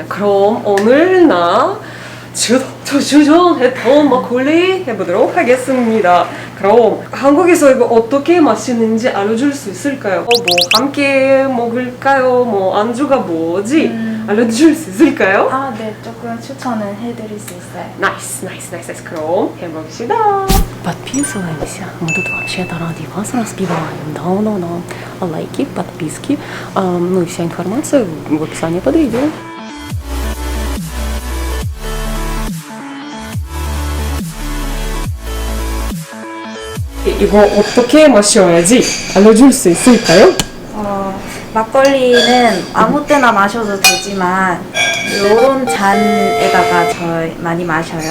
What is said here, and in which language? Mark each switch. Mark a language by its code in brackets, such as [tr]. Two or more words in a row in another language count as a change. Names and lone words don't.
[ko] 그럼 오늘 주전했던 막걸리 해보도록 하겠습니다. 그럼 한국에서 이거 어떻게 마시는지 알려줄 수 있을까요? 뭐 함께 먹을까요? 뭐 안주가 뭐지? 알려줄 수 있을까요? 네, 조금 추천은 해드릴 수 있어요. 나이스. 그럼 해봅시다. [ru] Подписываемся, мы тут вообще-то ради вас разбиваем, да, лайки, подписки, ну и вся информация в описании под видео. [ko] 이거 어떻게 마셔야지 알려줄 수 있을까요? 막걸리는 아무 때나 마셔도 되지만 요런 잔에다가 저희 많이 마셔요.